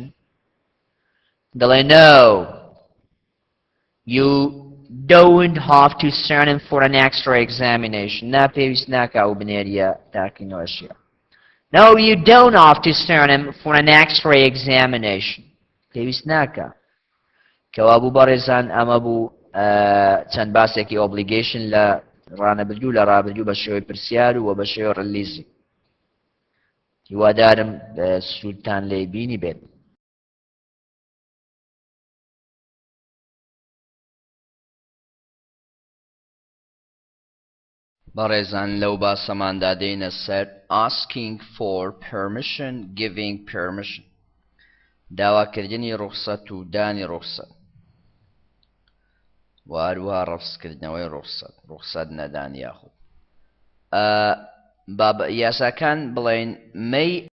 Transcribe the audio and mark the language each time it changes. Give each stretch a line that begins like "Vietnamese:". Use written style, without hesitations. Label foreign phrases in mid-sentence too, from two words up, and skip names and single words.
English: دەڵێ no you don't have to send him for an X-ray examination.
Central Kurdish: نا پێویست ناکە ئەو بنێریە تاقیکردنەوەی ئەشیعە.
English: No you don't have to send him for an X-ray examination.
Central Kurdish: پێویست ناکە. کەوا بوو بەڕێزان ئەمە بوو چەند باسێکی obligation لە ڕانەبردوو لە ڕابردوو بە شێوەی پرسیار و بە شێوەی ڕلیزی. هیوادارم سوودتان لێی بینی بێت. بەڕێزان لەو باسەماندا دێنە سەر
English: asking for permission, giving permission.
Central Kurdish: داواکردنی ڕوخسەت و دانی ڕوخسەت. واروها ڕەفزکردنەوەی ڕوخسەت نەدان یاخود. باب ياساكان بڵێن may